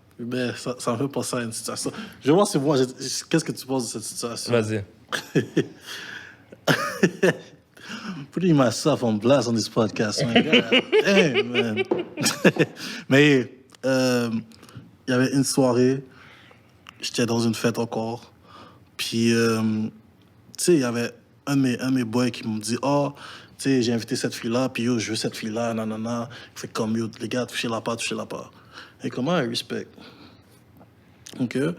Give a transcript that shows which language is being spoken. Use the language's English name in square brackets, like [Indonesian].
[French] Ben, ça me fait penser à une situation. Je vais voir si moi, qu'est-ce que tu penses de cette situation? Vas-y. [English] Putting myself on blast on this podcast, man. God damn, man. [French] Mais il y avait une soirée, j'étais dans une fête encore, puis tu sais, il y avait un de mes boys qui me dit « Oh, tu sais, j'ai invité cette fille-là, puis yo, je veux cette fille-là, nanana. » Il fait comme « Yo, les gars, touchez-la pas. » Et comment [English] I respect? [French] OK.